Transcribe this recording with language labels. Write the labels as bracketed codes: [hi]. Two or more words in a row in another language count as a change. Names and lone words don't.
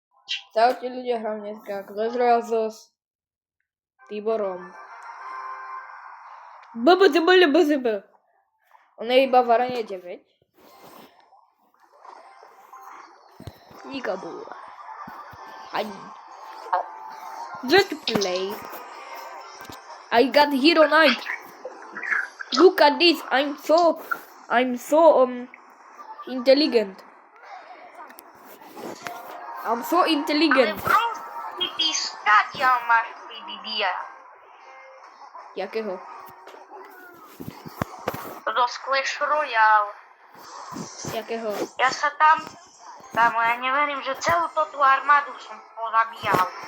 [sk] Čaute ľudia, hram dneska Clash Royale so Tiborom. On je iba v arene 9. Nikabú. [en] Let's play. I got Hero Knight. Look at this. I'm so intelligent. I'm so intelligent. [sk] Ale bro, ty skadiaľ máš PDD-a. Jakého? Do Clash Royale. Jakého? Ja sa tam, ja neverím, že celú tú armádu som pozabíjal.